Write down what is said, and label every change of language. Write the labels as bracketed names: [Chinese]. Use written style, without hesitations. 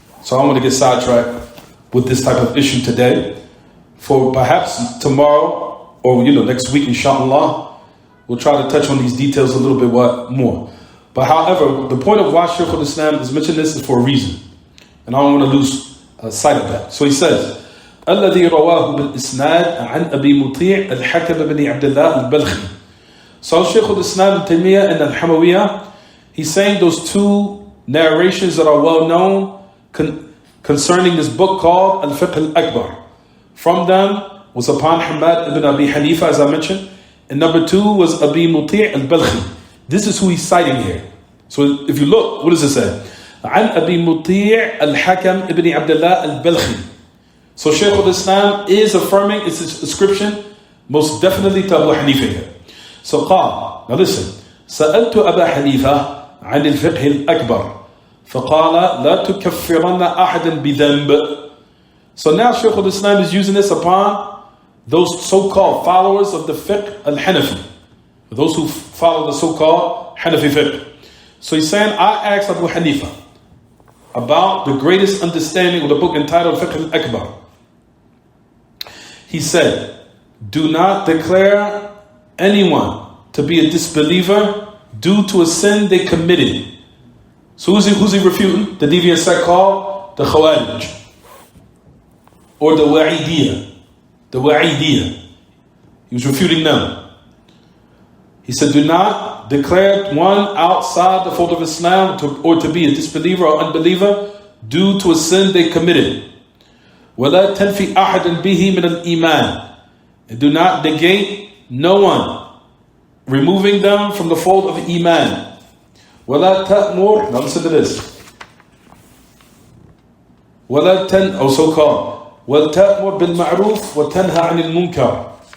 [English] So I don't want to get sidetracked with this type of issue today. For perhaps tomorrow or next week, inshallah, we'll try to touch on these details a little bit more. But however, the point of why Shaykh al-Islam is mentioning this is for a reason, and I don't want to lose sight of that. So he says, [Arabic] الذي رواه بالإسناد عن أبي مطيع الحكم بن عبد الله البلخي. [English] So Shaykh al-Islam Taymiyyah and Hamawiyyah, he's saying those two narrations that are well known concerning this book called Al-Fiqh al-Akbar. From them was upon Hamad ibn Abi Hanifa, as I mentioned, and number two was Abi Muti' al-Balkhi. This is who he's citing here. So if you look, what does it say? [Arabic] عن أبي مطيع الحكم ابن عبد الله البلخي. [English] So Shaykh al-Islam is affirming its ascription most definitely to Abu Hanifa here. [Arabic] So قال, [English] now listen, [Arabic] سألت أبا حنيفة عن الفقه الأكبر فقال لا تكفرن أحدا بذنب. [English] So now Shaykh al-Islam is using this upon those so-called followers of the fiqh al-Hanafi, those who follow the so-called Hanafi fiqh. So he's saying, I asked Abu Hanifa about the greatest understanding of the book entitled Fiqh al-Akbar. He said, do not declare anyone to be a disbeliever due to a sin they committed. So who's he refuting? The deviant sect called the Khawarij, or the Wa'idiyah. The Wa'idiyah. He was refuting them. He said, do not declare one outside the fold of Islam or to be a disbeliever or unbeliever due to a sin they committed. [Arabic] وَلَا تَنْفِي أَحَدًا بِهِ مِنَ الْإِيمَانِ. [English] And do not negate no one, removing them from the fold of Iman. [Arabic] وَلَا تَأْمُرْ. [English] Now listen to this. So-called [Arabic] وَلْتَأْمُرْ بِالْمَعْرُوفِ وَتَنْهَى عَنِ الْمُنْكَرِ.